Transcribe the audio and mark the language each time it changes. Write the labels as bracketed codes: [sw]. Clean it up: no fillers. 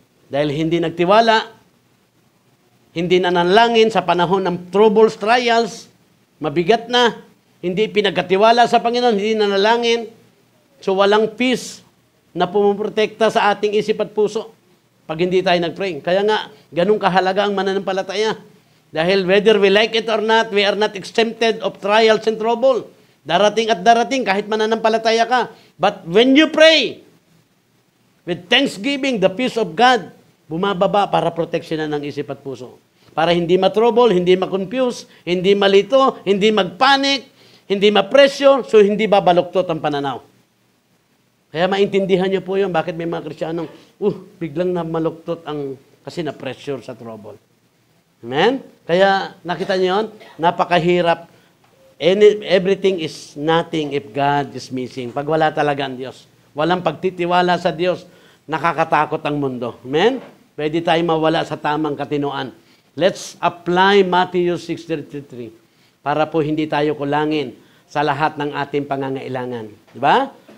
[tl] Dahil hindi nagtiwala, hindi nanalangin sa panahon ng troubles, trials, mabigat na, hindi pinagkatiwala sa Panginoon, hindi nanalangin. So walang peace na pumuprotekta sa ating isip at puso pag hindi tayo nag-pray. Kaya nga, ganun kahalaga ang mananampalataya. [en] Dahil whether we like it or not, we are not exempted of trials and trouble. [tl] Darating at darating kahit mananampalataya ka. [en] But when you pray with thanksgiving, the peace of God, [tl] bumababa para proteksyonan ng isip at puso. Para hindi matrouble, hindi ma-confuse, hindi malito, hindi mag-panic, hindi ma-pressure, so hindi babaluktot ang pananaw. Kaya maintindihan niyo po yun, bakit may mga Kristiyanong, biglang na maluktot ang, kasi na-pressure sa trouble. Amen? Kaya nakita niyo yun, napakahirap [en] everything is nothing if God is missing. [tl] Pag wala talaga ang Diyos. Walang pagtitiwala sa Diyos, nakakatakot ang mundo. Amen? Pwede tayo mawala sa tamang katinoan. [en] Let's apply Matthew 6:33 [tl] para po hindi tayo kulangin sa lahat ng ating pangangailangan. Di ba?